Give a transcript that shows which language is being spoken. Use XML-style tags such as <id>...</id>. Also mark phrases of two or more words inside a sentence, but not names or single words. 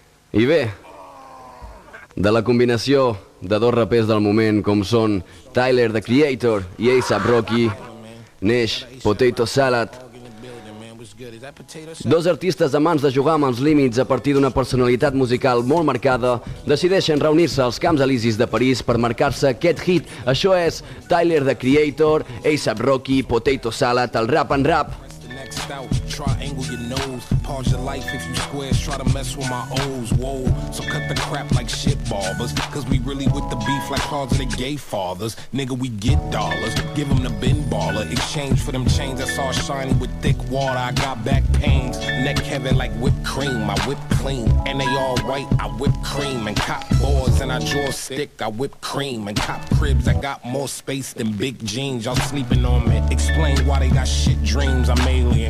<ca>I bé, de la combinació de dos rapers del moment com són Tyler, the Creator i A$AP Rocky, neix Potato Salad. Dos artistes amants de jugar amb els límits a partir d'una personalitat musical molt marcada decideixen reunir-se als Camps Elisis de París per marcar-se aquest hit. Això és Tyler, the Creator, A$AP Rocky, Potato Salad, el Rap and Rap.</ca> <en>Out, triangle your nose, pause your life if you squares, try to mess with my O's, whoa, so cut the crap like shit barbers, cause we really with the beef like closet of gay fathers, nigga we get dollars, give them the bin baller, exchange for them chains that's all shiny with thick water, I got back pains, neck heavy like whipped cream, I whip clean, and they all white, I whip cream, and cop boards and I draw a stick, I whip cream, and cop cribs, I got more space than big jeans, y'all sleeping on me, explain why they got shit dreams, I'm alien.</en>